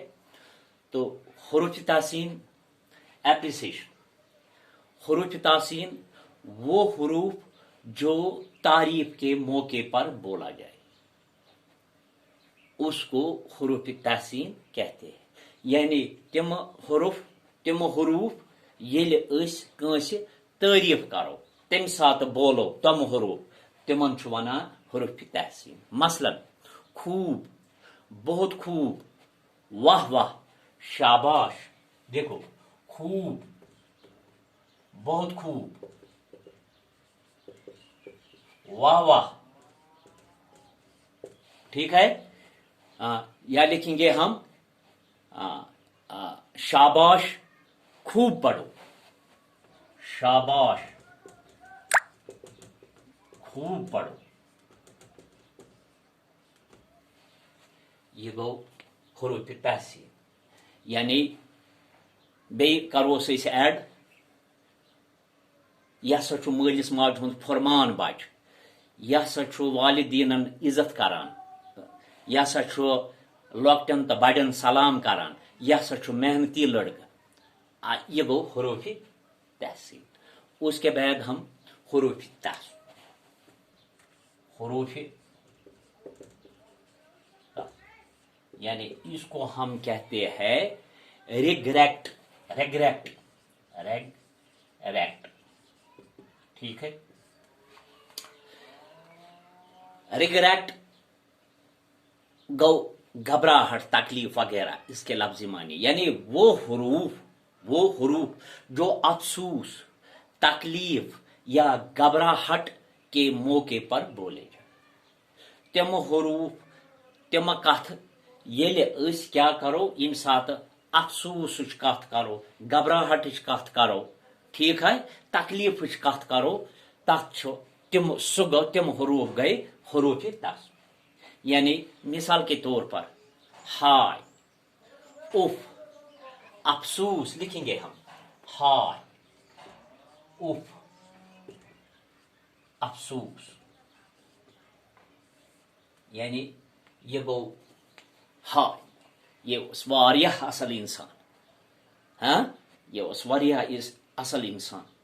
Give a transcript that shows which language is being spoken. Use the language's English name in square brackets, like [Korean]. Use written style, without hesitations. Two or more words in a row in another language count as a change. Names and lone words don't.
[Hindi] तो हुरूफ तहसीन एप्रिसिएशन। हुरूफ तहसीन वो हुरूफ जो तारीफ के मौके पर बोला जाए, उसको हुरूफ तहसीन कहते हैं। [Kashmiri] यानी तिम हुरूफ येल अस कांसे तारीफ करो, तम साथ बोलो तम हुरूफ, तिमन छु वनान हुरूफ तहसीन। [Hindi] मसलन खूब, बहुत खूब, वाह वाह, शाबाश। देखो, खूब, बहुत खूब, वाह वाह, ठीक है। या लिखेंगे हम शाबाश खूब पढ़ो, शाबाश खूब पढ़ो। [Kashmiri] ये गो हुरूफ तहसीन। यानी बे करोस ऐड, यह सा छु मालिस माज हुंद फरमान बच, यह सा छु वालिदीनन इज्जत करान, यह सा छु लॉकटन तो बड़न सलाम करान, यह सा छु मेहनती लड़का। ये गो हुरूफ तहसीन। [Hindi] उसके बाद हम हुरूफ तस, हुरूफ यानी इसको हम कहते हैं रिग्रेट, रेग्रेट, रेग्रेट, ठीक है। रिग्रेट गौ घबराहट, तकलीफ वगैरह, इसके लफ्जी मानी। यानी वो हुरूफ जो अफसूस, तकलीफ या घबराहट के मौके पर बोले जाए। [Kashmiri] तम हुरूफ, तम कथ येले अस क्या करो, इन साथ अफसूस कथ करो, घबराहट कथ करो, [Hindi] ठीक है, [Kashmiri] तकलीफ कथ करो, तथ तिम हुरूफ गए हुरूफ तस। [Hindi] यानी मिसाल के तौर पर हाय, उफ, अफसूस लिखेंगे हम, हाय, उफ, अफसूस। [Kashmiri] यानी ये गो हाय, ये उस वारियाह असल इंसान, हाँ, ये उस वारियाह इस असल इंसान।